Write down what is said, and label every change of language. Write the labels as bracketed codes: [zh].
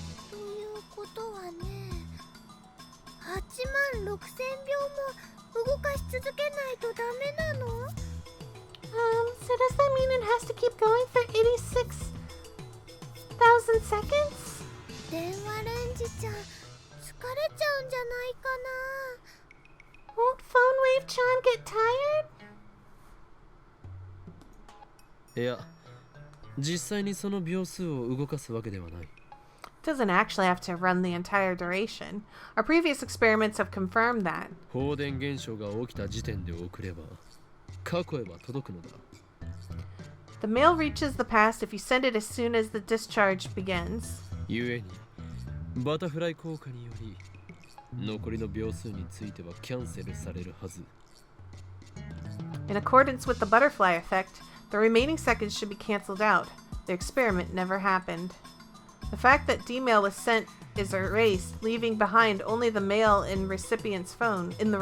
[ja] ということはね、86,000秒も動かし続けないとダメなの？ [en] So does that mean it has to keep going for 86,000 seconds? [ja] 電話レンジちゃん疲れちゃうんじゃないかな。 [en] Won't Phone Wave Chan get tired? [ja] いや、実際にその秒数を動かすわけではない。 [en] Doesn't actually have to run the entire duration. Our previous experiments have confirmed that. [ja] 放電現象が起きた時点で送れば、過去へは届くのだ。 [en] The mail reaches the past if you send it as soon as the discharge begins. [ja] ゆえに、バタフライ効果により、残りの秒数についてはキャンセルされるはず。 [en] In accordance with the butterfly effect, the remaining seconds should be cancelled out. The experiment never happened. The fact that D-mail was sent is erased, leaving behind only the mail in the recipient's phone.